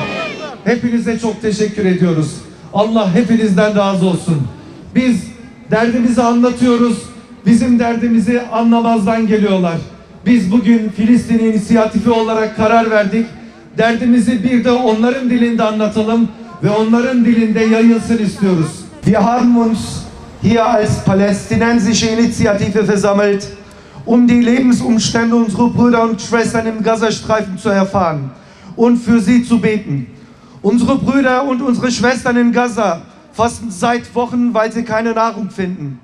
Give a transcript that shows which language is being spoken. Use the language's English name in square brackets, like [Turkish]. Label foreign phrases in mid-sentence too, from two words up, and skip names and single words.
[Turkish] Hepinize çok teşekkür ediyoruz. Allah hepinizden razı olsun. Biz derdimizi anlatıyoruz. Bizim derdimizi anlamazdan geliyorlar. Biz bugün Filistin inisiyatifi olarak karar verdik. Derdimizi bir de onların dilinde anlatalım ve onların dilinde yayılsın istiyoruz. [German] Wir haben uns hier als palästinensische Initiative versammelt, die Lebensumstände unserer Brüder und Schwestern im Gazastreifen zu erfahren und für sie zu beten. Unsere Brüder und unsere Schwestern in Gaza fasten seit Wochen, weil sie keine Nahrung finden.